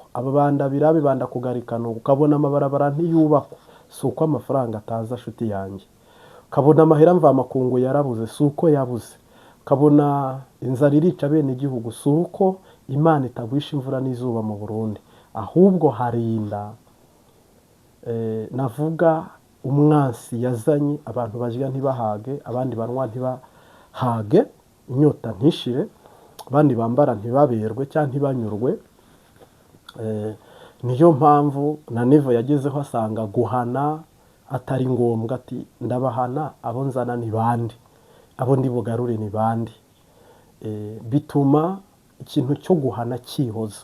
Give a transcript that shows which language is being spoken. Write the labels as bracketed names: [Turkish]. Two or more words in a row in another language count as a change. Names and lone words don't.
[Rundi] ababanda birabe banda kugarikana, ukabona amabarabara ntiyubakwa, si uko amafaranga ataza shuti yanjye, ukabona amahera mva makungu yarabuze, si uko yabuze, ukabona inzara irica bene igihugu, si uko Imana itagwisha imvura n'izuba mu Burundi, ahubwo harinda navuga umwansi yazanye abantu barya ntibahage, abandi banywa ntibahage, inyota ntishire, abandi bambara ntibaberwe cyangwa ntibanyurwe. Niyo mpamvu na Nevo yagezeho asanga guhana atari ngombwa, ati ndabahana abo nzana ni bandi, abo ndi bugarure ni bandi. Bituma ikintu cyo guhana kihoza.